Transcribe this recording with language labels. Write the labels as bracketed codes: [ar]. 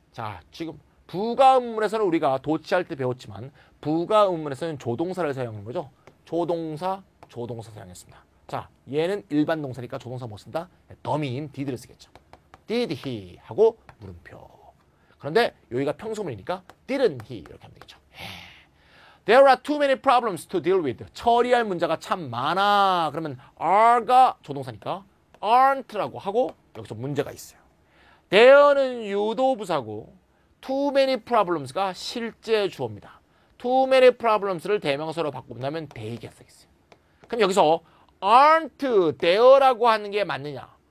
[ko] 자, 지금 부가 의문문에서는 우리가 도치할 때 배웠지만 부가 의문문에서는 조동사를 사용하는 거죠. 조동사 사용했습니다. 자, 얘는 일반 동사니까 조동사 못 쓴다. 더미인 did를 쓰겠죠. [en] Did he [ko] 하고 물음표. 그런데 여기가 평소문이니까 [en] didn't he [ko] 이렇게 하면 되겠죠. [en] There are too many problems to deal with. [ko] 처리할 문제가 참 많아. 그러면 are가 조동사니까 aren't라고 하고 여기서 문제가 있어요. There는 유도부사고 too many problems가 실제 주어입니다. [en] too many problems [ko] 를 대명사로 바꾸면 they가 쓰겠어요. 그럼 여기서 [en] aren't there [ko] 라고 하는 게 맞느냐?